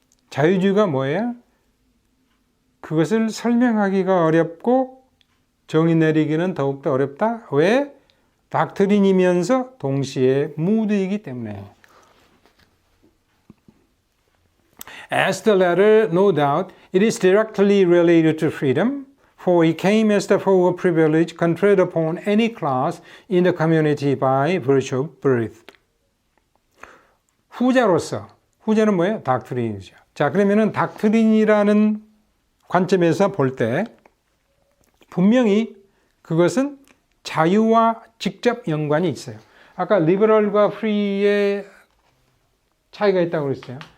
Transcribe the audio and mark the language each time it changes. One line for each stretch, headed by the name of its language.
Korean: 자유주의가 뭐예요? 그것을 설명하기가 어렵고 정의 내리기는 더욱더 어렵다. 왜? 닥트린이면서 동시에 무드이기 때문에.
English: As the latter, no doubt, it is directly related to freedom, for it came as the form of privilege conferred upon any class in the community by virtue of birth.
Korean: 후자는 뭐예요? 닥트린이죠. 자, 그러면은 닥트린이라는 관점에서 볼 때 분명히 그것은 자유와 직접 연관이 있어요. 아까 리버럴과 프리의 차이가 있다고 그랬어요.